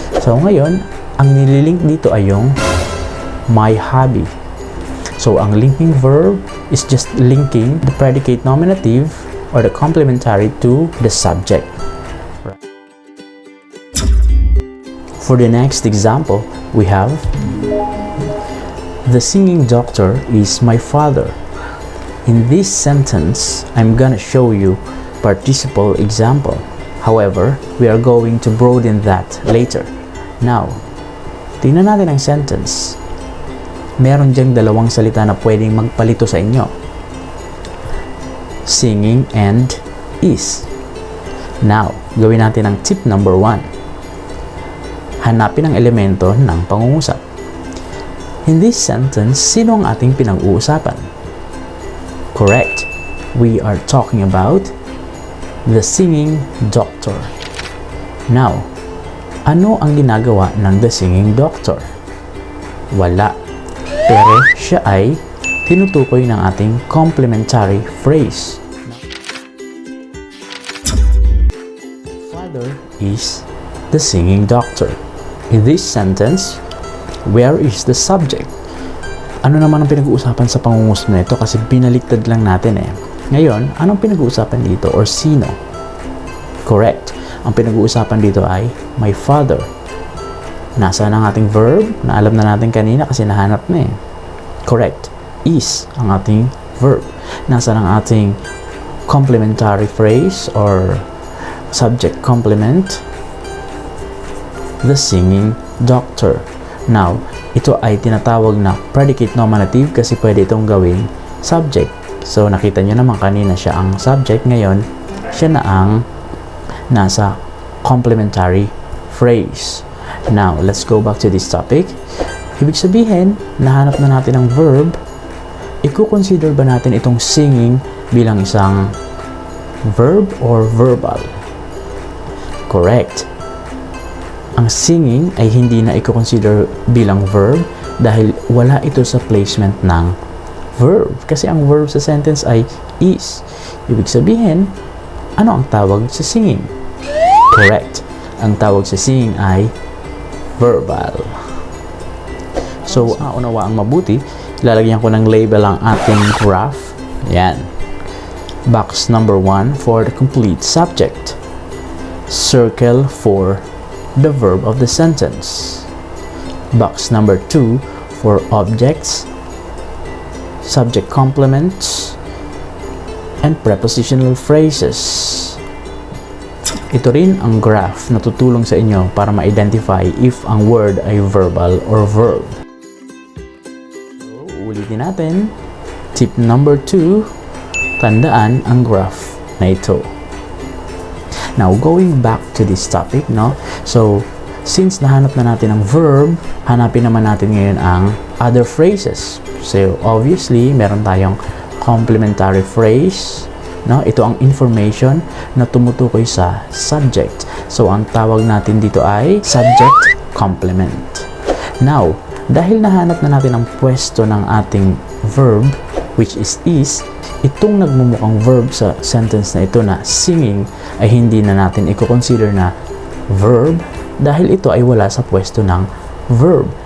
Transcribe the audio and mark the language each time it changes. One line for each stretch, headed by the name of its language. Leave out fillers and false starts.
Filipino: So ngayon, ang nililink dito ay yung my hobby.
English: So ang linking verb is just linking the predicate nominative or the complementary to the subject. For the next example, we have the singing doctor is my father. In this sentence, I'm gonna show you participle example. However, we are going to broaden that later.
Filipino: Now, tingnan natin ang sentence. Meron diyang dalawang salita na pwedeng magpalito sa inyo.
English: Singing and is. Now,
Filipino: gawin natin ang
English: tip number 1.
Filipino: Hanapin ang elemento ng pangungusap.
English: In this sentence,
Filipino: sino ang ating pinag-uusapan? Correct.
English: We are talking about the singing doctor.
Filipino: Now, ano ang ginagawa ng the singing doctor? Wala. Pero siya ay tinutukoy ng ating complementary phrase.
English: Father is the singing doctor. In this sentence, where is the subject?
Filipino: Ano naman ang pinag-uusapan sa pangungusap na ito kasi binaliktad lang natin eh. Ngayon, anong pinag-uusapan dito or sino? Correct. Ang pinag-uusapan dito ay my father. Nasaan ang ating verb na alam na natin kanina kasi nahanap na eh. Correct. Is ang ating verb. Nasaan ang ating complementary phrase or subject complement?
English: The singing doctor.
Filipino: Now, ito ay tinatawag na predicate nominative kasi pwede itong gawing subject. So, nakita nyo naman kanina siya ang subject. Ngayon, siya na ang nasa complementary phrase.
English: Now, let's go back to this topic.
Filipino: Ibig sabihin, nahanap na natin ang verb. I-consider ba natin itong singing bilang isang verb or verbal? Correct. Ang singing ay hindi na i-consider bilang verb dahil wala ito sa placement ng verb. Kasi ang verb sa sentence ay is. Ibig sabihin, ano ang tawag sa singing? Correct. Ang tawag sa singing ay verbal. So, unawa ang mabuti, lalagyan ko ng label ang ating graph.
English: Yan. Box number 1 for the complete subject. Circle for the verb of the sentence. Box number 2 for objects, subject complements, and prepositional phrases.
Filipino: Ito rin ang graph na tutulong sa inyo para ma-identify if ang word ay verbal or verb. So, ulitin natin. Tip number 2, tandaan ang graph na ito.
English: Now, going back to this topic, no?
Filipino: So, since nahanap na natin ang verb, hanapin naman natin ngayon ang other phrases. So, obviously, meron tayong complementary phrase, no? Ito ang information na tumutukoy sa subject. So, ang tawag natin dito ay subject complement. Now, dahil nahanap na natin ang pwesto ng ating verb,
English: which is,
Filipino: itong nagmumukhang verb sa sentence na ito na singing ay hindi na natin i-consider na verb dahil ito ay wala sa pwesto ng verb.